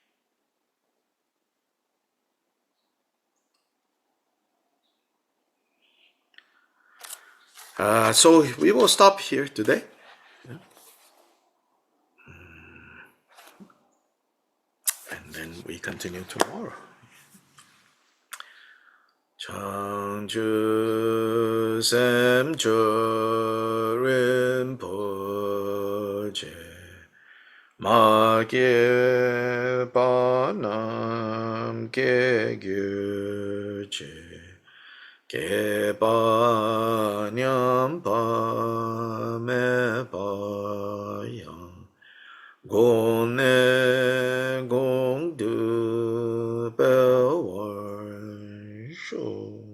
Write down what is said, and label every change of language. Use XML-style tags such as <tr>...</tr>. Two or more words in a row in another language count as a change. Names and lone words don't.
<en>So we will stop here today. And then we continue tomorrow.</en> <bo>བྱང་ཆུབ་སེམས་མཆོག་རིན་པོ་ཆེ་མ་སྐྱེས་པ རྣམས་སྐྱེ་གྱུར་ཅིག་སྐྱེས་པ་ཉམས་པ་མེད་པ་ཡང་གོང་ནས་གོང་དུ་འཕེལ་བར་ཤོག.</bo>